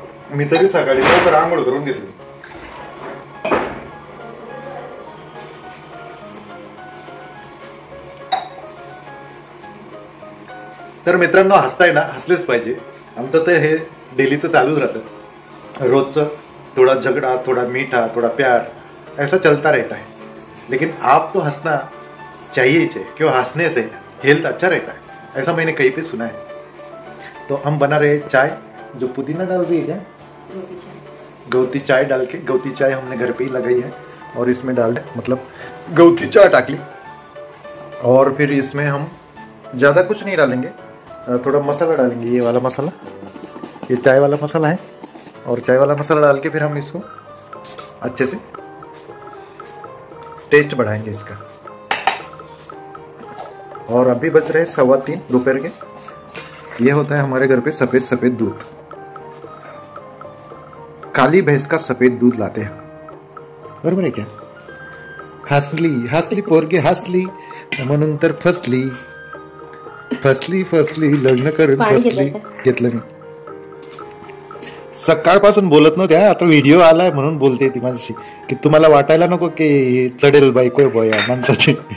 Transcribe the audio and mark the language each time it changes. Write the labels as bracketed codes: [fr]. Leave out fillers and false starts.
[mr] मी तरी सकाळी लवकर आंघोळ करून घेतली. तर मित्रांनो, हसताय ना, हसलेच पाहिजे. आमचं तर हे डेलीचं चालूच राहतं. [hi] रोजचं थोड़ा झगड़ा, थोड़ा मीठा, थोड़ा प्यार, ऐसा चलता रहता है. लेकिन आप तो हंसना चाहिए ही चाहिए, क्यों? हंसने से हेल्थ अच्छा रहता है, ऐसा मैंने कहीं पे सुना है. तो हम बना रहे चाय, जो पुदीना डाल रही है क्या? गौती चाय डाल के, गौती चाय हमने घर पे ही लगाई है और इसमें डाल दे, मतलब गौती चाय डाली. और फिर इसमें हम ज़्यादा कुछ नहीं डालेंगे, थोड़ा मसाला डालेंगे. ये वाला मसाला, ये चाय वाला मसाला है. और चाय वाला मसाला डाल के फिर हम इसको अच्छे से टेस्ट बढ़ाएंगे इसका. और अभी बज रहे 3:15 दोपहर के. ये होता है हमारे घर पे सफेद सफेद दूध. काली भैंस का सफेद दूध लाते हैं. [mr] बरोबर आहे क्या? हसली हसली पोरगी हसली, म्हणून तर फसली फसली फसली, लग्न करून फसली. घेतलं मी. सकाळपासून बोलत नव्हत्या, आता व्हिडिओ आलाय म्हणून बोलते ती माझ्याशी, की तुम्हाला वाटायला नको की चढेल बायको बोया माणसाची.